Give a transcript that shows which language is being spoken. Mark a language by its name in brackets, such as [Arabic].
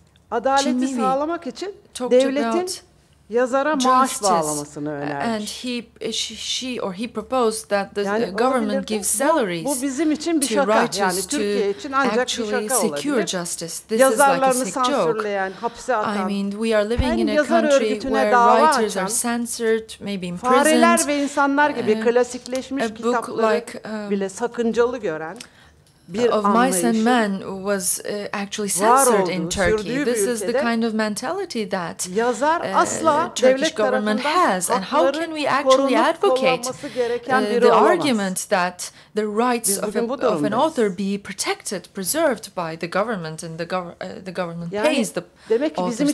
[Turkish] adaleti sağlamak için devletin yazara maaş bağlamasını önermiş. [English] And she or he proposed that the government gives salaries to writers to actually secure justice. This is like a sick joke. I mean, we are living in a country where writers are censored, maybe imprisoned. [Turkish] Fareler ve insanlar gibi klasikleşmiş kitapları bile sakıncalı gören [English] of Mice and Men was actually censored in Turkey. This is the kind of mentality that Turkish government has. And how can we actually advocate the argument that the rights of an author be protected, preserved by the government, and the government pays the authors?